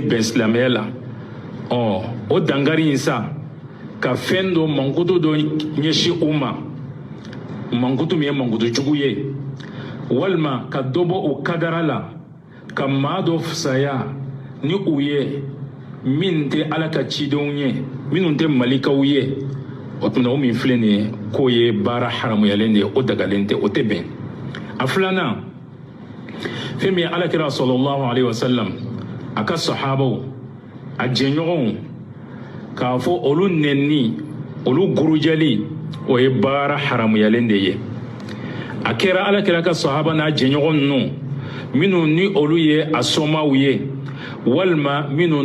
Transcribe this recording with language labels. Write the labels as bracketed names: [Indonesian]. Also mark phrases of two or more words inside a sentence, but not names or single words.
[Bambara] bɛn silamɛya la o dangari in sa ka fɛn dɔ mankutu dɔ ɲɛsin u ma mankutu min ye mankutu jugu ye walima ka dɔ bɔ u kadara la ka maa dɔ fisaya ni u ye min tɛ ala ka cidenw ye minnu tɛ malikaw ye o tuma o min filɛ nin ye k'o ye baara haramuyalen de ye o dagalen tɛ o tɛ bɛn a filanan fɛn min ye alakira [Arabic] صلى الله عليه وسلم [Bambara] a ka sahabaw a jɛɲɔgɔnw k'a fɔ olu nɛnni olu gurujali o ye baara haramuyalen de ye a kɛra alakira ka sahaba n'a jɛɲɔgɔn ninnu minnu ni olu ye a sɔmaw ye walima minnu